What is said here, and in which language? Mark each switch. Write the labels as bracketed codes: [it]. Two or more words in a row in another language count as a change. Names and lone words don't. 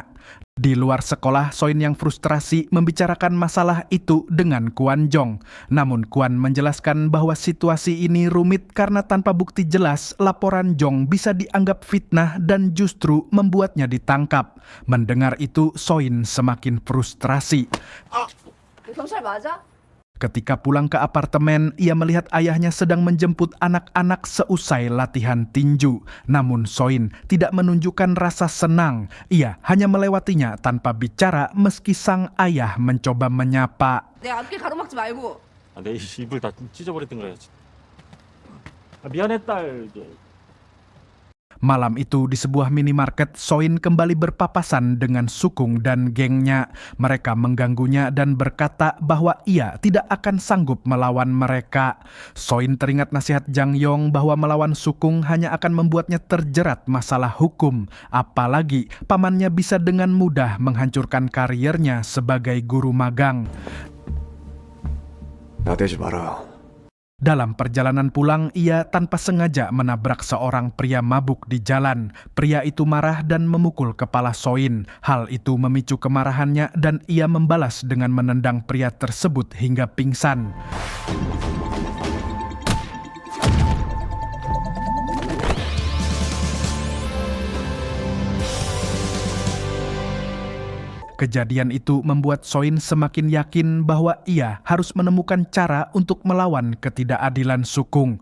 [id] Di luar sekolah, Soin yang frustrasi membicarakan masalah itu dengan Kwon Jong. Namun Kwon menjelaskan bahwa situasi ini rumit karena tanpa bukti jelas, laporan Jong bisa dianggap fitnah dan justru membuatnya ditangkap. Mendengar itu, Soin semakin frustrasi. [ko] 경찰 맞아? [id] Ketika pulang ke apartemen, ia melihat ayahnya sedang menjemput anak-anak seusai latihan tinju. Namun Soin tidak menunjukkan rasa senang. Ia hanya melewatinya tanpa bicara meski sang ayah mencoba menyapa. [ko] 내 앞길 가로막지 말고. 내 입을 다 찢어버렸던 거야. 미안해 딸. [id] Malam itu di sebuah minimarket, Soin kembali berpapasan dengan Sukung dan gengnya. Mereka mengganggunya dan berkata bahwa ia tidak akan sanggup melawan mereka. Soin teringat nasihat Jang Yong bahwa melawan Sukung hanya akan membuatnya terjerat masalah hukum. Apalagi pamannya bisa dengan mudah menghancurkan karirnya sebagai guru magang. [ko] 나대지 마라. [id] Dalam perjalanan pulang, ia tanpa sengaja menabrak seorang pria mabuk di jalan. Pria itu marah dan memukul kepala Soin. Hal itu memicu kemarahannya dan ia membalas dengan menendang pria tersebut hingga pingsan. Kejadian itu membuat Soin semakin yakin bahwa ia harus menemukan cara untuk melawan ketidakadilan Sukung.